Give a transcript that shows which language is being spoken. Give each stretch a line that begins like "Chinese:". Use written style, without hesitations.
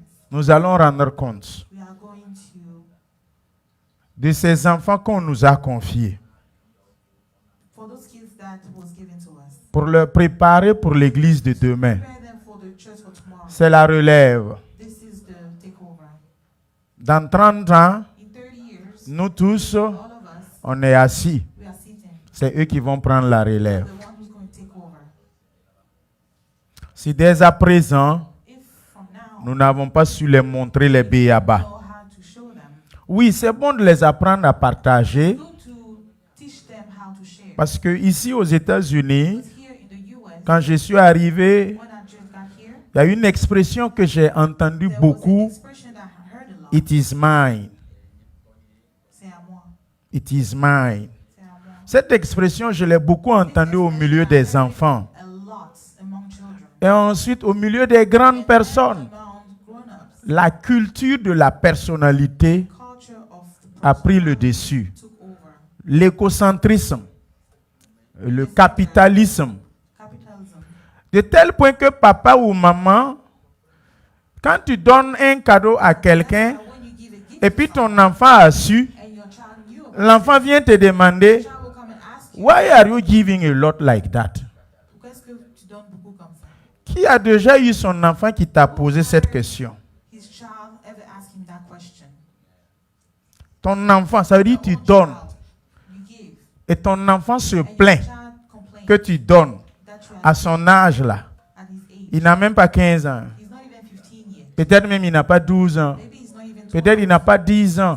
French: nous allons rendre compte
English: we are going to,
French: de ces enfants qu'on nous a confiés
English: for those kids that was given to us,
French: pour les préparer pour l'église de demain.
English: prepare them for the church for tomorrow.
French: C'est la relève.
English: This is the takeover.
French: Dans 30 ans,
English: In 30 years,
French: nous tous,
English: all of us,
French: on est assis.
English: we are sitting.
French: C'est eux qui vont prendre la relève.
English: The one who's going to take over.
French: Si dès à présent,
English: If from now,
French: nous n'avons pas su les montrer les
English: we
French: béabas.
English: know how to show them,
French: Oui, c'est bon de les apprendre à partager
English: good to teach them how to share.
French: parce que ici aux États-Unis,
English: Because here in the US,
French: quand je suis arrivé,
English: when I just got here,
French: il y a une expression que j'ai entendue
English: there was an
French: beaucoup.
English: expression that I heard a lot. It is mine.
French: C'est à moi.
English: It is mine.
French: C'est à moi. Cette expression, je l'ai beaucoup entendue au milieu des enfants.
English: A lot among children.
French: Et ensuite, au milieu des grandes personnes,
English: Among grown-ups,
French: la culture de la personnalité
English: culture of the
French: a pris le dessus.
English: took over.
French: L'égocentrisme, le capitalisme,
English: Capitalism.
French: de tel point que papa ou maman, quand tu donnes un cadeau à quelqu'un
English: And when you give a gift
French: et puis ton enfant a su,
English: and your child knew about
French: l'enfant vient te demander,
English: it, the child will come and ask you, why are you giving a lot like that?
French: pourquoi est-ce que tu donnes beaucoup comme ça? Qui a déjà eu son enfant qui t'a posé cette question?
English: His child ever asked him that question?
French: Ton enfant, ça veut dire que tu
English: Own
French: donnes.
English: child, you give.
French: Et ton enfant se
English: And
French: plaint
English: your child complains
French: que tu donnes
English: that you
French: à son âge là.
English: at his age.
French: Il n'a même pas 15 ans.
English: He's not even 15 yet.
French: Peut-être même il n'a pas 12 ans.
English: Maybe he's not even 12.
French: Peut-être il n'a pas 10 ans.